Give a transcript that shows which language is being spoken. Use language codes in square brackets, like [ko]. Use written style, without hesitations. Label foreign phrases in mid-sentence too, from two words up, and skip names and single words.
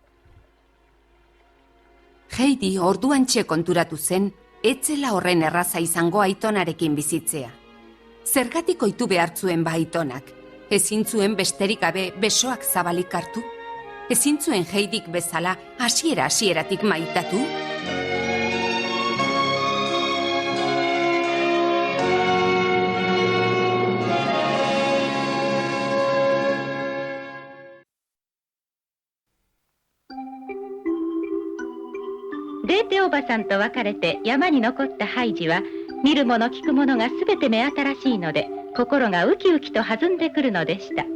[eu] Heidi orduantxe konturatu zen, etzela horren erraza izango aitonarekin bizitzea. Zergatik ohitu behartzuen ba aitonak? Ezin zuen besterik gabe besoak zabalik hartu? Ezin zuen Heidik bezala hasieratik maitatu? [ja] デーテおばさんと別れて山に残ったハイジは見るもの聞くものがすべて目新しいので心がウキウキと弾んでくるのでした。